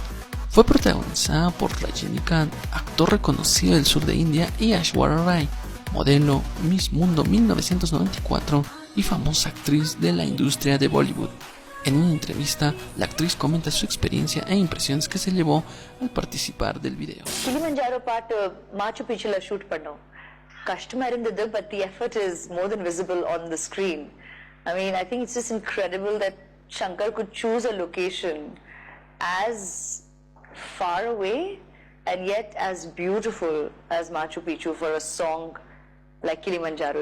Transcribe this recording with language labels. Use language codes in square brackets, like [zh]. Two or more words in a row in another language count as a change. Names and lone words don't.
[es] Fue protagonizada por Rajinikanth, actor reconocido del sur de India, y Aishwarya Rai, modelo, Miss Mundo 1994 y famosa actriz de la industria de Bollywood. En una entrevista, la actriz comenta su experiencia e impresiones que se llevó al participar del video. [ta] Kilimanjaro part Machu Picchu la shoot pannom. கஷ்டம் இருந்தது, [en] but the effort is more than visible on the screen. I mean, I think it's just incredible that Shankar could choose a location as far away and yet as beautiful as Machu Picchu for a song like Kilimanjaro.